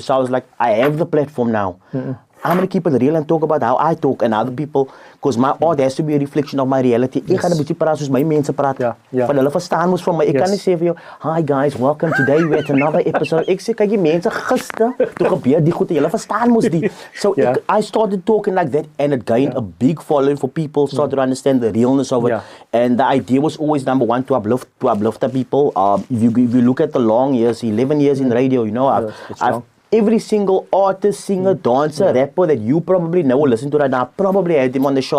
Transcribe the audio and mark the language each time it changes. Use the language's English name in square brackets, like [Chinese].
[English] So I was like, I have the platform now. I'm going to keep it real and talk about how I talk and other people, because my art has to be a reflection of my reality. [Afrikaans] Ek gaan 'n bietjie praat soos my mense praat. Van hulle verstaan mos van my. Ek kan nie sê vir jou, [English] hi guys, welcome today we're at another episode. [Afrikaans] Ek sê, kyk die mense gister, toe gebeur die goed, julle verstaan mos die. [English] So I started talking like that, and it gained a big following for people, started to understand the realness of it. And the idea was always, number one, to uplift the people. If you look at the long years, 11 years in radio, I've every single artist, singer, dancer, rapper that you probably know or listen to right now, I probably had them on the show.